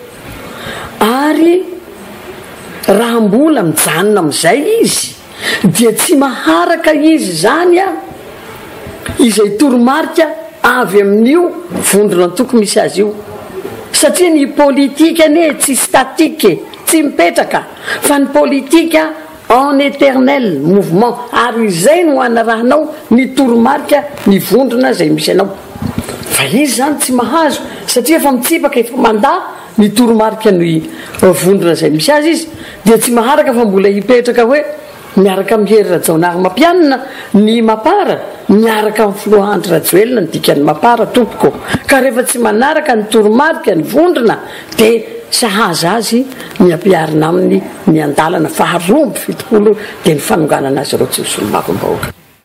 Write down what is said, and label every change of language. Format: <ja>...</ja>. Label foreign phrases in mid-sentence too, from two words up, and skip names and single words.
<mg>ary raha mbola mijanona amin'izay izy dia tsy maharaka izy zany izay toromarika avy amin'io vondrona toko misy azy io satria ny politika ane tsy statike tsy mipetraka fa ny politika</mg> <fr>en éternel mouvement</fr> <mg>ary izay no anarahanao ny toromarika ny vondrona zay misy anao fa izy zany tsy mahazo satria efa mitsipaka efa mandat ny toromarika ny vondrona zay misy azy izy dia tsy maharaka fa mbola hipetraka hoe miaraka amin'ny Hery Rajaonarimampianina ny mapara miaraka amin'ny filoha Andry Rajoelina ny dikany mapara tompoko ka rehefa tsy manaraka ny toromarika ny vondrona dia sahaza azy ny ampiarina aminy ny andalana faharoamby fitopolo dia ny fanonganana azy ireo tsy solombavam-bahoaka</mg>